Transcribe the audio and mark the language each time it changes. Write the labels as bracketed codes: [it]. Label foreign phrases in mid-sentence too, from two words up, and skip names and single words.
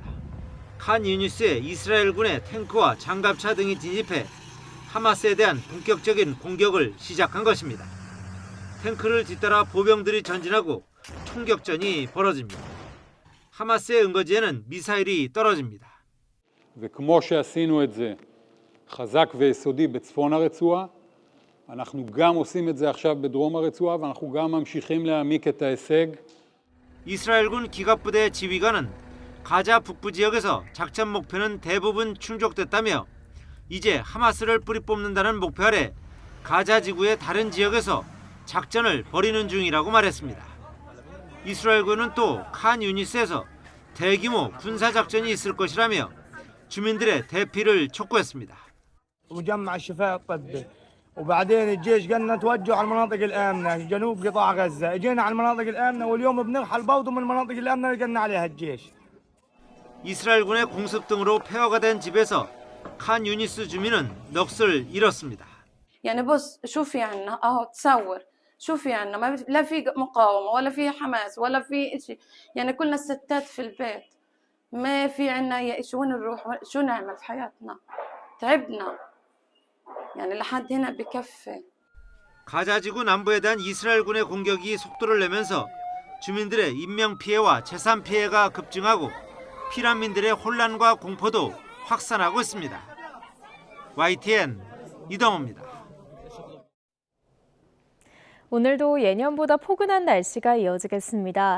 [ko] 칸 유니스에 이스라엘군의 탱크와 장갑차 등이 진입해 하마스에 대한 본격적인 공격을 시작한 것입니다. 탱크를 뒤따라 보병들이 전진하고 총격전이 벌어집니다. 하마스의 은거지에는 미사일이 떨어집니다. [he] וכמו שעשינו את זה חזק ויסודי בצפון הרצועה, אנחנו גם עושים את זה עכשיו בדרום הרצועה ואנחנו גם ממשיכים להעמיק את ההישג. [ko] 이스라엘군 기갑부대 지휘관은 가자 북부 지역에서 작전 목표는 대부분 충족됐다며 이제 하마스를 뿌리 뽑는다는 목표 아래 가자 지구의 다른 지역에서 작전을 벌이는 중이라고 말했습니다. 이스라엘군은 또 칸 유니스에서 대규모 군사 작전이 있을 것이라며 주민들의 대피를 촉구했습니다. [ar] وجمع الشفاء الطبي وبعدين الجيش قالنا توجهوا على المناطق الآمنة جنوب قطاع غزة، اجينا على المناطق الآمنة واليوم بنرحل برضه من المناطق الآمنة اللي قلنا عليها الجيش. [ko] 이스라엘군의 공습 등으로 폐허가 된 집에서 칸 유니스 주민은 넋을 잃었습니다. [ar] يعني بص شو في عنا اهو تصور شو في عنا ما لا في مقاومة ولا في حماس ولا في شيء، يعني كلنا الستات في البيت ما في عنا شو نروح شو نعمل في حياتنا تعبنا يعني لحد هنا بكفي. [ko] 가자지구 남부에 대한 이스라엘군의 공격이 속도를 내면서 주민들의 인명 피해와 재산 피해가 급증하고 피난민들의 혼란과 공포도 확산하고 있습니다. YTN 이동호입니다. 오늘도 예년보다 포근한 날씨가 이어지겠습니다.